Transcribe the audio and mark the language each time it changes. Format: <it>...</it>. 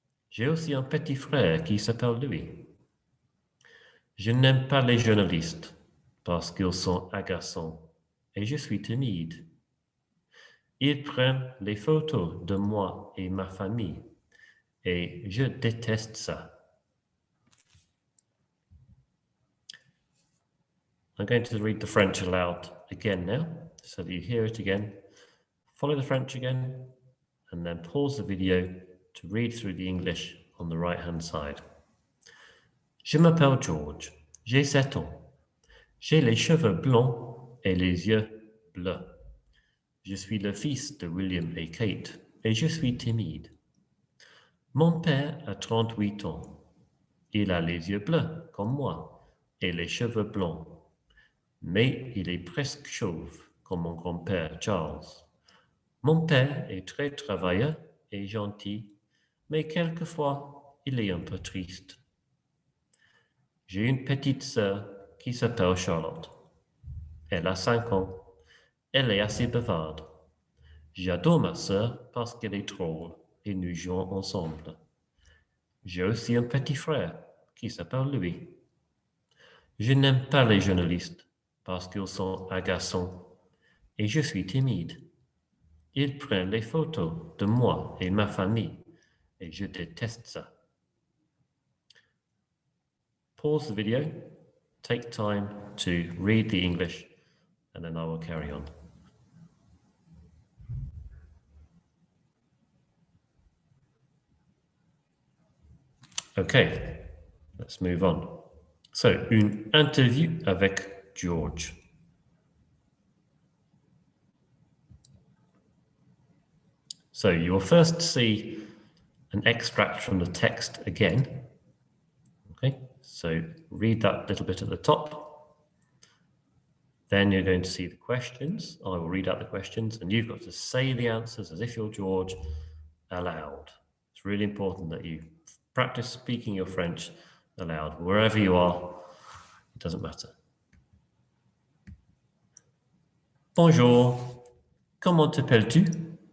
<fr>J'ai aussi un petit frère qui s'appelle Louis. Je n'aime pas les journalistes parce qu'ils sont agaçants et je suis timide. Ils prennent les photos de moi et ma famille et je déteste ça.</fr> <en>I'm going to read the French aloud again now, so that you hear it again. Follow the French again, and then pause the video to read through the English on the right-hand side.</en> <fr>Je m'appelle George, j'ai 7 ans. J'ai les cheveux blancs et les yeux bleus. Je suis le fils de William et Kate, et je suis timide. Mon père a 38 ans. Il a les yeux bleus, comme moi, et les cheveux blancs. Mais il est presque chauve, comme mon grand-père Charles. Mon père est très travailleur et gentil, mais quelquefois, il est un peu triste. J'ai une petite sœur qui s'appelle Charlotte. Elle a 5 ans. Elle est assez bavarde. J'adore ma sœur parce qu'elle est drôle et nous jouons ensemble. J'ai aussi un petit frère qui s'appelle Louis. Je n'aime pas les journalistes parce qu'ils sont agaçants et je suis timide. Ils prennent les photos de moi et ma famille et je déteste ça.</fr> <en>Pause the video, take time to read the English, and then I will carry on. Okay, let's move on.</en> <fr>So, une interview avec George.</fr> <en>So you will first see an extract from the text again. Okay, so read that little bit at the top. Then you're going to see the questions. I will read out the questions, and you've got to say the answers as if you're George aloud. It's really important that you practice speaking your French aloud, wherever you are. It doesn't matter.</en> <fr>Bonjour, comment t'appelles-tu?</fr>